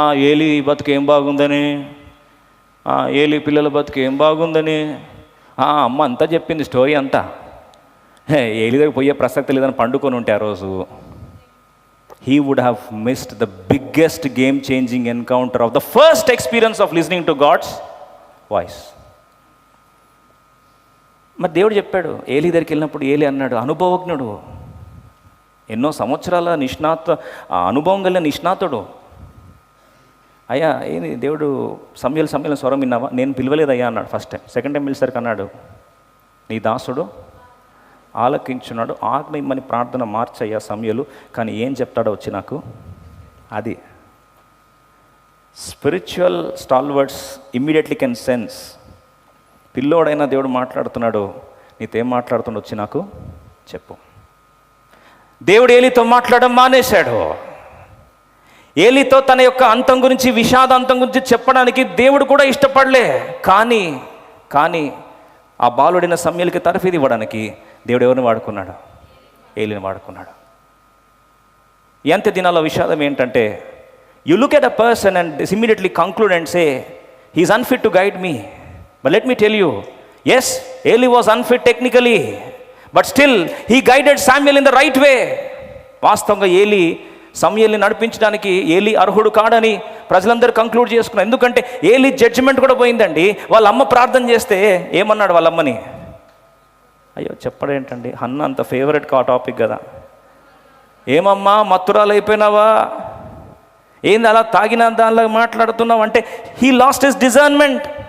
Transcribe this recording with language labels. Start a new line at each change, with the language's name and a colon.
Telugu: ఏలీ బతుకు ఏం బాగుందని, ఏలీ పిల్లల బతుకు ఏం బాగుందని అమ్మ అంతా చెప్పింది స్టోరీ అంతా. ఏలీ దగ్గర పోయే ప్రసక్తి లేదని పండుకొని ఉంటే ఆ రోజు
English: he would have missed the biggest game changing encounter of the first experience of listening to God's voice.
Telugu: మరి దేవుడు చెప్పాడు, ఏలీ దగ్గరికి వెళ్ళినప్పుడు ఏలీ అన్నాడు, అనుభవజ్ఞుడు, ఎన్నో సంవత్సరాల అనుభవం కలిగిన నిష్ణాతుడు, అయ్యా ఏంది దేవుడు సమూయేలు స్వరం విన్నావా? నేను పిలవలేదయ్యా అన్నాడు ఫస్ట్ టైం. సెకండ్ టైం పిలిసరికి అన్నాడు, నీ దాసుడు ఆలకించున్నాడు, ఆజ్ఞ ఇమ్మని ప్రార్థన మార్చయ్యా సమూయేలు, కానీ ఏం చెప్తాడో వచ్చి నాకు.
English: అది spiritual stalwarts immediately can sense.
Telugu: పిల్లోడైనా దేవుడు మాట్లాడుతున్నాడు, నీతో ఏం మాట్లాడుతుండో వచ్చి నాకు చెప్పు. దేవుడు ఏలీతో మాట్లాడడం మానేశాడు. ఏలీతో తన యొక్క అంతం గురించి, విషాద అంతం గురించి చెప్పడానికి దేవుడు కూడా ఇష్టపడలే. కానీ ఆ బాలుడైన సమూయేలుకి తర్ఫీదు ఇవ్వడానికి దేవుడు ఎవరిని వాడుకున్నాడు? ఏలీని వాడుకున్నాడు. ఎంత దినాల్లో విషాదం ఏంటంటే,
English: You look at a person and immediately conclude and say he is unfit to guide me. But let me tell you, yes, Eli was unfit technically, but still he guided Samuel in the right way.
Telugu: వాస్తవంగా ఏలీ సమూయేలుని నడిపించడానికి ఏలీ అర్హుడు కాడని ప్రజలందరూ conclude చేసుకున్నారు. ఎందుకంటే Eli judgement కూడా పోయిందండి. వాళ్ళ అమ్మ ప్రార్థన చేస్తే ఏమన్నాడు వాళ్ళ అమ్మని? అయ్యో చెప్పడేంటండి, అన్న అంత ఫేవరెట్ టాపిక్ కదా. ఏమమ్మా మత్తురాలు అయిపోయినావా, ఏంది అలా తాగిన దానిలో మాట్లాడుతున్నావు అంటే,
English: He lost his discernment.